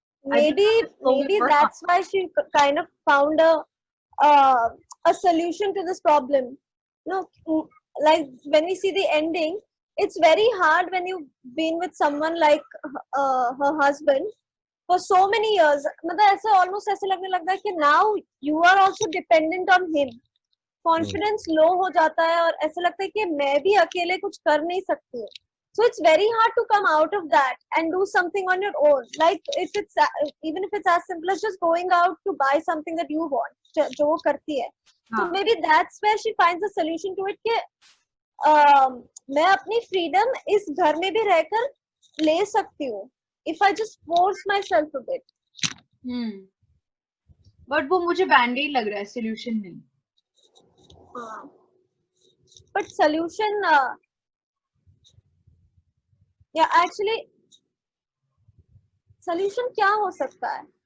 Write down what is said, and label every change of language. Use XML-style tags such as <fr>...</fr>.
<en>Maybe that's why she kind of found a solution to this problem. No, like when we see the ending, it's very hard when you've been with someone like her husband for so many years.</en> <hi>मतलब ऐसे almost ऐसे लगने लगता है कि</hi> <en>now you are also dependent on him. Confidence low</en> <hi>हो जाता है और ऐसे लगता है कि मैं भी अकेले कुछ कर नहीं सकती हूँ.</hi> <en>So it's very hard to come out of that and do something on your own. Like if it's even if it's as simple as just going out to buy something that you want,</en> <hi>जो वो करती है.</hi> <en>So maybe that's where she finds a solution to it. कि</en> <hi>मैं अपनी freedom इस घर में भी रहकर ले सकती हूँ</hi> <en>If I just force myself to it.</en> <hi>But वो मुझे बैंडेड लग रहा है, सोल्यूशन नहीं. बट सोल्यूशन या एक्चुअली सोल्यूशन क्या हो सकता है?</hi>